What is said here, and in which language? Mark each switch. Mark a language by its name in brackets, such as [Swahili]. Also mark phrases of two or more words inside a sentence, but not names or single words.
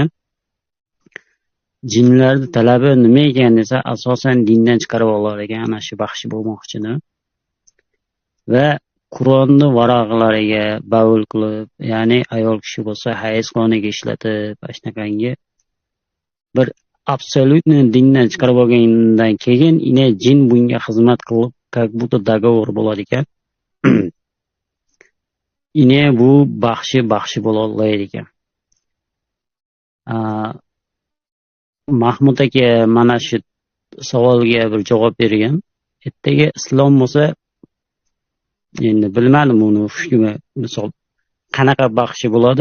[Uzbek] Jinlarni talabi nima ekan desa, asosan dindan chiqarib olar ekan ana shu baxshi bo'lmoqchini. Va Qur'onni varaqlariga bavul qilib, ya'ni ayol kishi bo'lsa hayz qoniga ishlatib, ashnaqangi bir absolyutni dindan chiqarib olgandan keyin ine jin bunga xizmat qilib [Russian] как будто договор [Uzbek] bo'lar ekan. Ine bu baxshi bo'la oladi ekan. Mahmud aka mana shu savolga bir javob bergan. Ertaga islom bo'lsa, endi bilmadim uni hukmi, misol qanaqa baxshi bo'ladi.